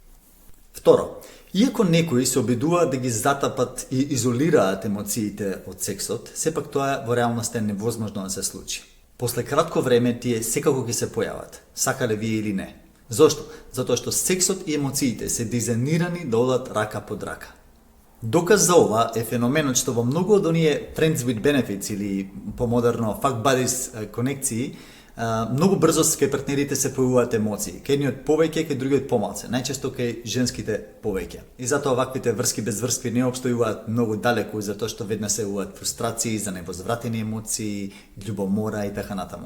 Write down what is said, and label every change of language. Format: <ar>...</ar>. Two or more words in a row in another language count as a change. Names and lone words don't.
<mk>Второ, иако некои се обидуваат да ги затапат и изолираат емоциите од сексот, сепак тоа во реалноста е невозможно да се случи. После кратко време тие секако ќе се појават, сакале вие или не. Зошто? Затоа што сексот и емоциите се дизајнирани да одат рака под рака. Доказ за ова е феноменот што во многу од оние</mk> <en>friends with benefits</en> <mk>или помодерно</mk> <en>fuck buddies</en> <mk>конекции, многу брзо кај партнерите се појавуваат емоции. Кај едниот повеќе, кај другиот помалце, најчесто кај женските повеќе. И затоа ваквите врски без врски не опстојуваат многу далеку, затоа што веднаш се јавуваат фрустрации, за невозвратени емоции, љубомора и така натаму.</mk>